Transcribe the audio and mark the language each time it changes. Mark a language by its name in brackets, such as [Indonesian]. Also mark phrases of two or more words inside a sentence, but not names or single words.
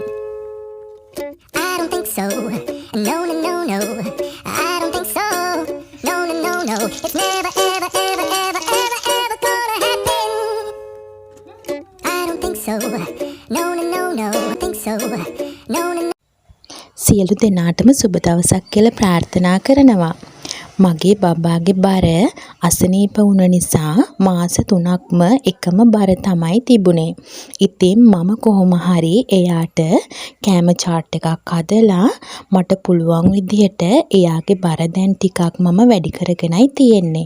[English] I don't think so. No, no, no, no. I don't think so. No, no, no, no. It's never, ever, ever, ever, ever, ever gonna happen. I don't think so. No, no, no, no. I think so. No, no, no. [Sinhala] සියලු දෙනාටම සුබ දවසක් කියලා ප්‍රාර්ථනා කරනවා. මගේ බබාගේ බර අසනීප වුණ නිසා මාස 3ක්ම එකම බර තමයි තිබුණේ. ඉතින් මම කොහොම හරි එයාට කැම චාට් එකක් හදලා මට පුළුවන් විදිහට එයාගේ බර දැන් ටිකක් මම වැඩි කරගෙනයි තියෙන්නේ.